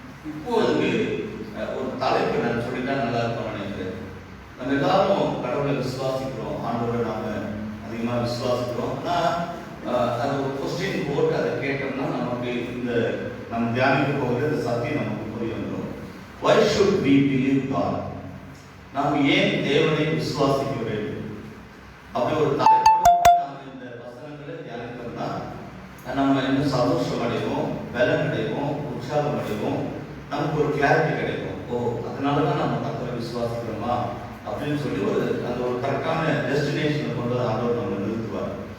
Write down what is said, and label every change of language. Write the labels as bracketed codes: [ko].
[ta] இப்போது ஒரு தலைப்பு நான் சொல்லிட்டா நல்லா இருக்கும் நினைக்கிறேன். நம்ம எல்லாரும் கடவுளை விசுவாசிக்கிறோம். ஆண்டவரை நாம அதிகமாக விசுவாசிக்கிறோம். ஆனால் அது ஒரு கொஸ்டின் போட்டு அதை கேட்டோம்னா நமக்கு இந்த நம்ம தியானிக்க போகிற இந்த சத்தியம் நமக்கு புரிய வந்துடும். [en] Why should we believe God? [ta] நாம் ஏன் தேவனை விசுவாசிக்க வேண்டும்? அப்படி ஒரு தலைப்போடு நாம் இந்த வசனங்களை தியானித்தோம்னா நம்ம இன்னும் சந்தோஷம் அடைவோம், பலன் அடைவோம், உற்சாகம் அடைவோம், நமக்கு ஒரு கிளாரிட்டி கிடைக்கும். அதனால தான் நம்ம கர்த்தரை விசுவாசிக்கிறோமா அப்படின்னு சொல்லி அந்த ஒரு கரெக்டான டெஸ்டினேஷனை கொண்டு ஆண்டவர் நம்ம நிறுத்துவார்.